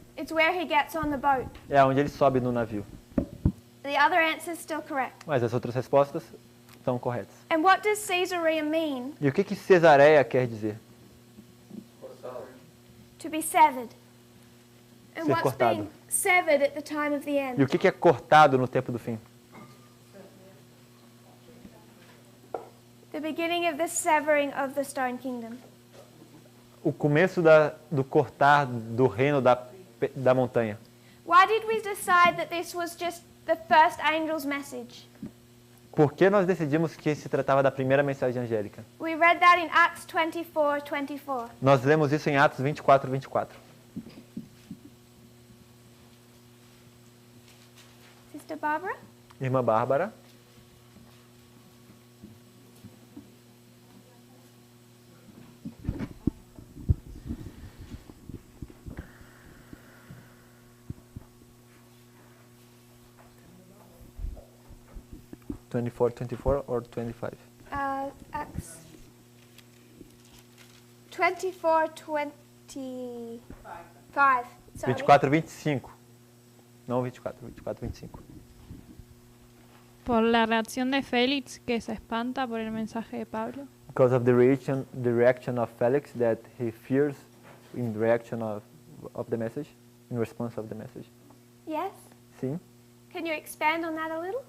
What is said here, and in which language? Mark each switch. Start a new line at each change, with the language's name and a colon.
English: It's where he gets on the boat.
Portuguese: É onde ele sobe no navio.
English: The other answer is still correct.
Portuguese: Mas as outras respostas estão corretas.
English: And what does Caesarea mean?
Portuguese: E o que Cesareia quer dizer?
English: To be severed. And
Portuguese: Ser
English: what's
Portuguese: cortado.
English: being severed at the time of the
Portuguese: E
English: end?
Portuguese: o que é cortado no tempo do fim?
English: The beginning of the severing of the Stone Kingdom.
Portuguese: O começo do cortar do reino da montanha.
English: Why did we decide that this was just the first angel's message?
Portuguese: Por que nós decidimos que se tratava da primeira mensagem angélica?
English: We read that in Acts 24:24.
Portuguese: Nós lemos isso em Atos 24:24.
English: Sister Barbara?
Portuguese: Irmã Bárbara.
English: (24:24 or 25? Acts 24:25. Sorry.
Portuguese: 24:25. Não 24, 24:25.
Spanish: Por la reacción de Félix, que se espanta por el mensaje de Pablo.
English: Because of the reaction of Felix that he fears in reaction of the message, in response of the message. Yes?
Portuguese: Sim.
English: Can you expand on that a little?